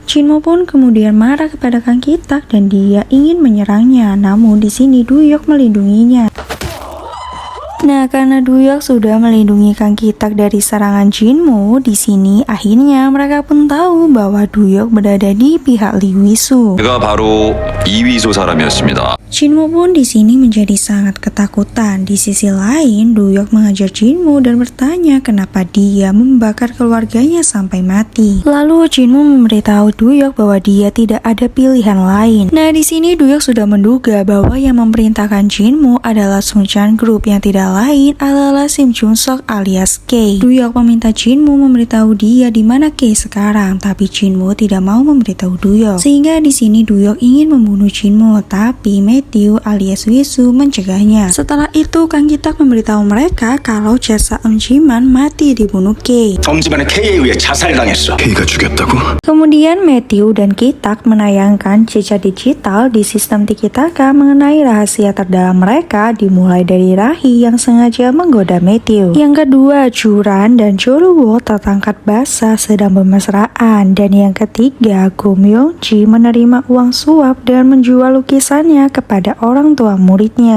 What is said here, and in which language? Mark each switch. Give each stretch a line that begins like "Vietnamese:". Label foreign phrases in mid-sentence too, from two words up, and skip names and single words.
Indonesian: Jinmu pun kemudian marah kepada Kang Kitak dan dia ingin menyerangnya, namun di sini Duyok melindunginya. Nah, karena Duyok sudah melindungi Kang Kitak dari serangan Jinmu, di sini akhirnya mereka pun tahu bahwa Duyok berada di pihak Lee Wisu.
Korean: 제가 바로 이위소 사람이었습니다.
Indonesian: Jinmu pun di sini menjadi sangat ketakutan. Di sisi lain, Duyok mengajar Jinmu dan bertanya kenapa dia membakar keluarganya sampai mati. Lalu Jinmu memberitahu Duyok bahwa dia tidak ada pilihan lain. Nah, di sini Duyok sudah menduga bahwa yang memerintahkan Jinmu adalah Sung Chan Group yang tidak lain adalah Sim Jun Sok alias Kay. Duyok meminta Jinmu memberitahu dia di mana Kay sekarang, tapi Jinmu tidak mau memberitahu Duyok. Sehingga di sini Duyok ingin membunuh Jinmu, tapi Matthew alias Wisu mencegahnya. Setelah itu Kang Kitak memberitahu mereka kalau jasa Om Jiman mati dibunuh Kay.
Korean: 엄지만의 K에 의해 자살당했어. K가 죽였다고?
Indonesian: Kemudian Matthew dan Kitak menayangkan jejak digital di sistem Tiki-Taka mengenai rahasia terdalam mereka, dimulai dari Rahi yang sengaja menggoda Matthew. Yang kedua, Juran dan Joluwo tertangkap basah sedang bermesraan, dan yang ketiga, Go Myung-ji menerima uang suap dan menjual lukisannya kepada orang tua muridnya.